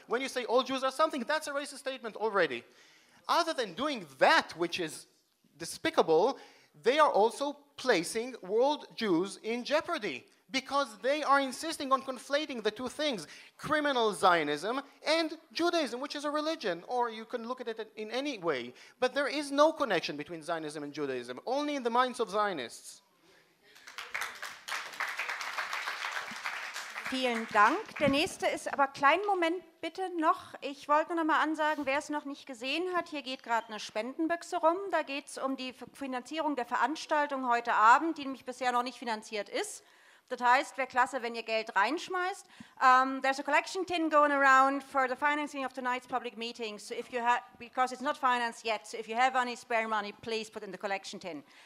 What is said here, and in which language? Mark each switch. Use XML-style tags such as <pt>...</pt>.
<en>When you say all Jews are something, that's a racist statement already. Other than doing that, which is despicable, they are also placing world Jews in jeopardy because they are insisting on conflating the two things, criminal Zionism and Judaism, which is a religion, or you can look at it in any way. But there is no connection between Zionism and Judaism, only in the minds of Zionists.</en> <de>Vielen Dank. Der nächste ist aber kleinen Moment bitte noch. Ich wollte noch mal ansagen, wer es noch nicht gesehen hat, hier geht gerade eine Spendenbüchse rum. Da geht es um die Finanzierung der Veranstaltung heute Abend, die nämlich bisher noch nicht finanziert ist. Das heißt, wäre klasse, wenn ihr Geld reinschmeißt.</de> <en>There's a collection tin going around for the financing of tonight's public meeting. So if you because it's not financed yet, so if you have any spare money, please put in the collection tin.</en>